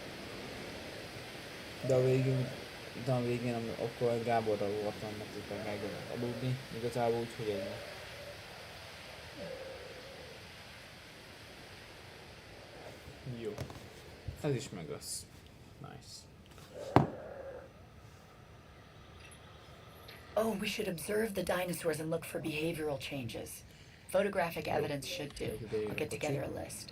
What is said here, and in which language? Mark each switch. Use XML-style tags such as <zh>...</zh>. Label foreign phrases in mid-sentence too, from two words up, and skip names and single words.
<hu>De a végén akkor Gáborra voltam, mert utána Gergővel aludni, igazából úgy, hogy ennyi. Jó. Ez is meg lesz.</hu> <en>Nice. Oh, we should observe the dinosaurs and look for behavioral changes. Photographic evidence should do. I'll get together a list.</en>